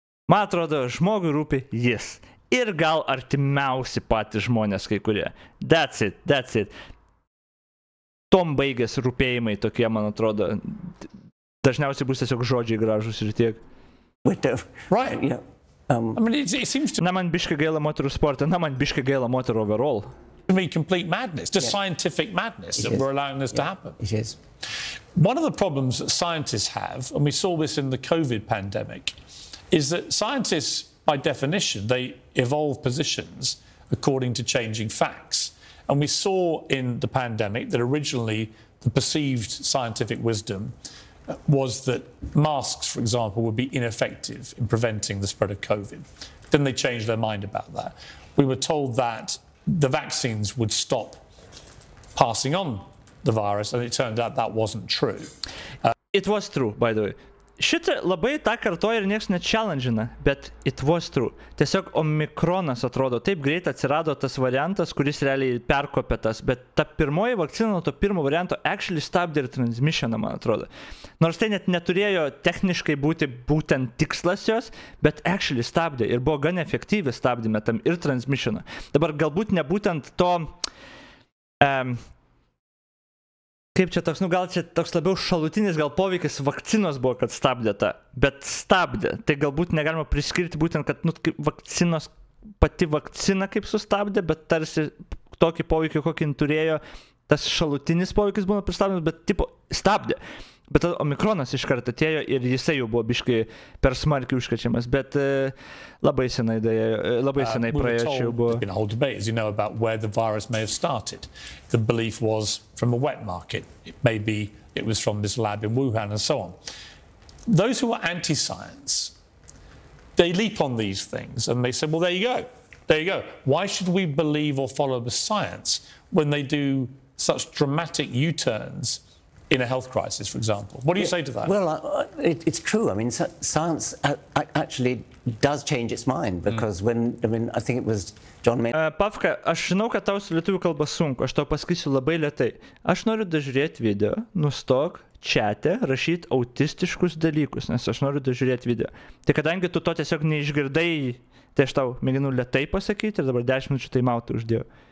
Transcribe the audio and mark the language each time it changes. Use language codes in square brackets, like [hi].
[lt] Man atrodo, žmogui rūpi jis. Ir gal artimiausi patys žmonės kai kurie. [en] That's it. [lt] Tom baigės rūpėjimai tokie, man atrodo. Dažniausiai bus tiesiog žodžiai gražus ir tiek. [en] Right. Yeah. I mean, it seems to [lt] Na man biškai gaila moterų sportą, na man biškai gaila moterų overall. [en] be complete madness, just scientific madness that we're allowing this to happen. It is. One of the problems that scientists have, and we saw this in the COVID pandemic, is that scientists, by definition, they evolve positions according to changing facts. And we saw in the pandemic that originally the perceived scientific wisdom was that masks, for example, would be ineffective in preventing the spread of COVID. Then they changed their mind about that. We were told that the vaccines would stop passing on the virus, and it turned out that wasn't true. It was true, by the way. [lt] šitą labai tą kartoja ir niekas net challenge'ina, [en] bet it was true. [lt] Tiesiog omikronas atrodo, taip greit atsirado tas variantas, kuris realiai perkopė tas, bet ta pirmoji vakcina nuo to pirmo varianto actually stabdė ir transmissioną, man atrodo. Nors tai net neturėjo techniškai būti būtent tikslas jos, bet actually stabdė ir buvo gan efektyvi stabdyme tam ir transmissioną. Dabar galbūt nebūtent to... Kaip čia toks, gal čia toks labiau šalutinis gal poveikis vakcinos buvo, kad stabdė tą, bet stabdė. Tai galbūt negalima priskirti būtent, kad vakcinos, pati vakcina kaip sustabdė, bet tarsi tokį poveikį, kokį turėjo, tas šalutinis poveikis buvo pristabdymas, bet tipo stabdė. Bet omikronas iš karto atėjo ir jisai jau buvo biškai per smarkiai užkrečiamas, bet labai senai praėjo čia jau buvo. [en] There's been a whole debate, as you know, about where the virus may have started. The belief was from a wet market. Maybe it was from this lab in Wuhan and so on. Those who are anti-science, they leap on these things and they say, well, there you go. There you go. Why should we believe or follow the science when they do such dramatic U-turns in a health crisis, for example? What do you say to that? Well, it's true. I mean, science actually does change its mind because I think it was John May. [lt] Pavka, aš žinau, kad tau su lietuvių kalba sunku, aš tau pasakysiu labai lėtai. Aš noriu dažiūrėti video, nustok čate rašyti autistiškus dalykus, nes aš noriu dažiūrėti video. Tai kadangi tu to tiesiog neišgirdai, tai aš tau mėginu lėtai pasakyti ir dabar 10 minučių taimautą uždėjau.